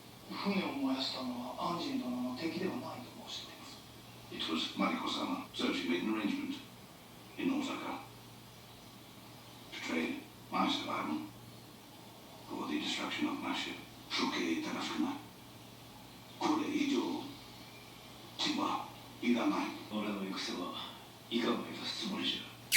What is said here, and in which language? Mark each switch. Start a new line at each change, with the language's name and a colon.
Japanese: 船を燃やしたのはアンジン殿の敵ではないと申しています。
English: It was Mariko-sama, so she made an arrangement in Osaka to trade my survival for the destruction of my ship.
Japanese: 処刑正しくない。これ以上血はいらない。俺の行く瀬はいかがいたすつもりじゃ。